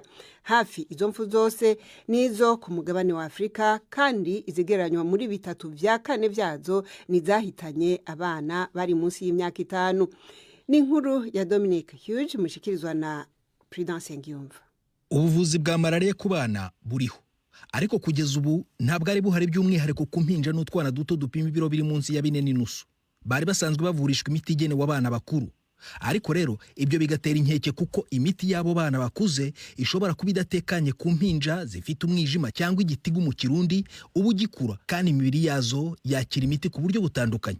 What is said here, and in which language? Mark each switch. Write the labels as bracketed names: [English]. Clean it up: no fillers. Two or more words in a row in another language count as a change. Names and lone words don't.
[Kinyarwanda] Hafi izo mfu zose nizo ku mugabane wa Afrika, kandi izigereranywa muri 3/4 byazo nizahitanye abana bari munsi y'imyaka 5. [Rundi] Ni inkuru ya Dominic Hughes mushikirizwa na Prudence Ngiyumva. [Kinyarwanda] Ubuvuzi bwa malaria ku bana buriho, ariko kugeza ubu ntabwo ari buhari by'umwihariko ku mpinja n'utwana duto dupima ibiro biri munsi ya 4.5. Bari basanzwe bavurishwa imiti igenewe abana bakuru. Ariko rero ibyo bigatera inkeke kuko imiti y'abo bana bakuze ishobora kuba idatekanye ku mpinja zifite umwijima cyangwa igitigu mu Kirundi ubu gikura, kandi imibiri yazo yakira imiti ku buryo butandukanye.